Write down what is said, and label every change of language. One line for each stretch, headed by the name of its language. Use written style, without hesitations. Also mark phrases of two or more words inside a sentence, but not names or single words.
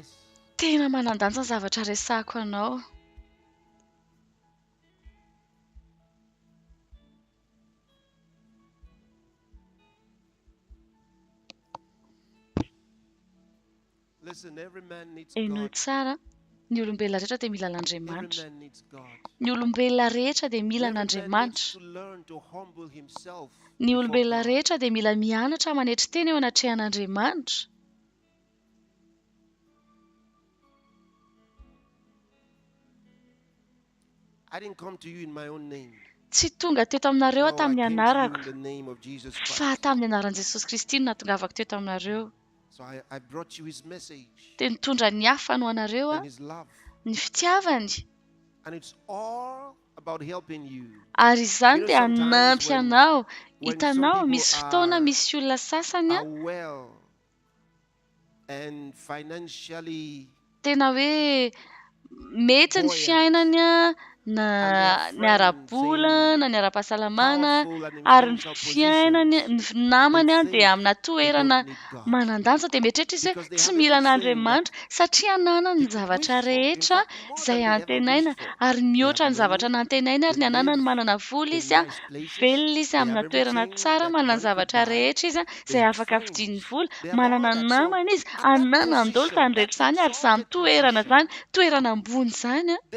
Malagasy: Tena manan-danja ny zavatra resako anao.
English: Listen, every man needs
Malagasy: Eno
English: God.
Malagasy: tsara, ny olombelona rehetra dia mila
English: Every
Malagasy: an'Andriamanitra.
English: man needs God.
Malagasy: Ny olombelona rehetra dia mila
English: Every man needs
Malagasy: an'Andriamanitra.
English: to learn to humble himself
Malagasy: Ny
English: before
Malagasy: olombelona
English: God.
Malagasy: rehetra dia mila mianatra manetry teny eo anatrehan'Andriamanitra.
English: I didn't come to you in my own name.
Malagasy: Tsy tonga teto aminareo
English: No, I
Malagasy: tamin'ny
English: came to you
Malagasy: anarako,
English: in the name of Jesus
Malagasy: fa
English: Christ.
Malagasy: tamin'ny anaran'i Jesosy Kristy no natongavako teto aminareo.
English: So I brought you his message
Malagasy: Dia nitondra ny hafa no anareo
English: and his love.
Malagasy: ny fitiavany.
English: And it's all about helping you.
Malagasy: Ary izany
English: You know,
Malagasy: dia
English: sometimes
Malagasy: hanampy
English: when-
Malagasy: anao.
English: when
Malagasy: Hitanao,
English: some
Malagasy: misy
English: people
Malagasy: fotoana
English: are-
Malagasy: misy olona sasany
English: Are well and financially
Malagasy: tena hoe mety ny
English: buoyant.
Malagasy: fiainany na ny ara-bola na ny ara-pahasalamana ary ny fiainany ny namany dia amina toerana manan-danja dia mieritreritra izy hoe tsy mila an'Andriamanitra satria ananany ny zavatra rehetra izay antenaina ary mihoatra ny zavatra nantenaina ary ny ananany manana vola izy velona izy amina toerana tsara manana ny zavatra rehetra izy izay afaka fidiany vola manana namana izy ananandolo tany rehetra izany ary izany toerana zany toerana ambony izany